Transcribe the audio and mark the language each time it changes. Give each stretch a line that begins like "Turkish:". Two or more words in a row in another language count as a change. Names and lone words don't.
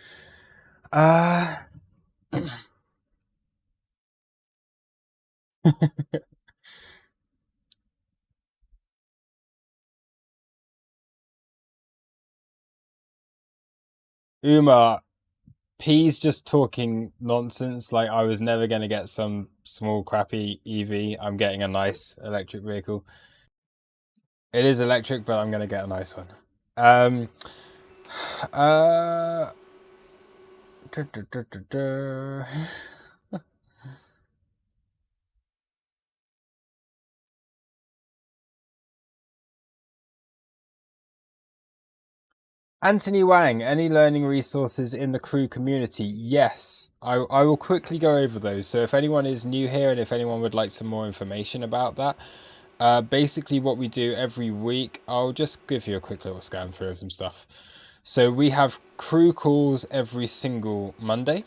English: Uma, P's just talking nonsense. Like I was never going to get some small crappy EV. I'm getting a nice electric vehicle. It is electric, but I'm going to get a nice one. Um, uh, duh, duh, duh, duh, duh. Anthony Wang, any learning resources in the crew community? Yes, I will quickly go over those. So if anyone is new here and if anyone would like some more information about that, basically what we do every week, I'll just give you a quick little scan through of some stuff. So we have crew calls every single Monday.